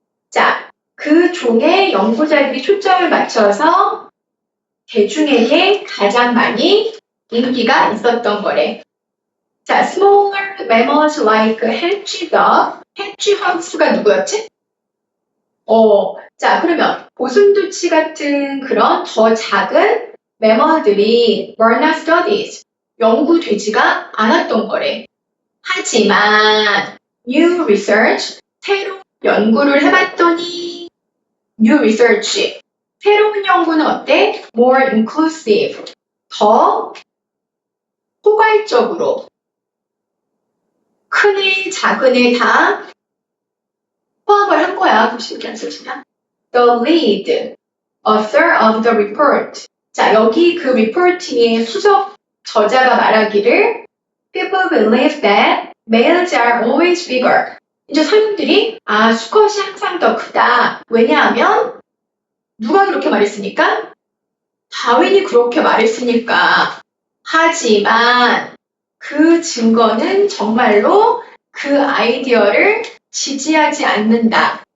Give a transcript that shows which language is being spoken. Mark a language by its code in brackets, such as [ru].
[ko] 자, 그 종의 연구자들이 초점을 맞춰서 대중에게 가장 많이 인기가 있었던 거래. [en] 자, smaller mammals like hedgehog, hedgehog스가 [ko] 누구였지? 자, 그러면 고슴도치 같은 그런 더 작은 매멀들이 [en] were not studied, [ko] 연구되지가 않았던 거래. 하지만 [en] new research, [ko] 새로운 연구를 해봤더니 new research, 새로운 연구는 어때? [en] more inclusive, [ko] 더 포괄적으로 큰 애, 작은 애 다 포함을 한 거야. [en] 보시면 쓰시면 The lead author of the report. [ko] 자, 여기 그 리포트의 수석 저자가 말하기를 [en] People believe that males are always bigger. [ko] 이제 사람들이 수컷이 항상 더 크다. 왜냐하면 누가 그렇게 말했으니까? 다윈이 그렇게 말했으니까. 하지만 그 증거는 정말로 그 아이디어를 지지하지 않는다.